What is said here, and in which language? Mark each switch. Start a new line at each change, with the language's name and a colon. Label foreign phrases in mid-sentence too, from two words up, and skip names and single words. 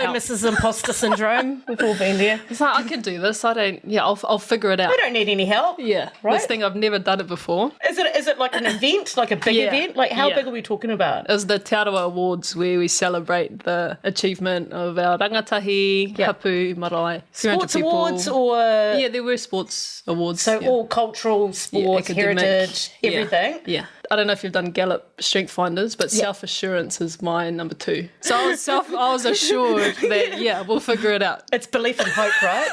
English: Hello, Mrs. Imposter Syndrome. We've all been there. It's like, I can do this. I'll figure it out. I don't need any help. Yeah. Right? This thing, I've never done it before. Is it like an event, like a big event? Like how big are we talking about? It was the Te Arawa Awards where we celebrate the achievement of our
Māori: rangatahi, hapu, marae.
English: Sports awards or... Yeah, there were sports awards. So all cultural, sports, heritage, everything? Yeah. I don't know if you've done Gallup Strength Finders, but self-assurance is my number 2. So I was assured that, we'll figure it out. It's belief and hope, right?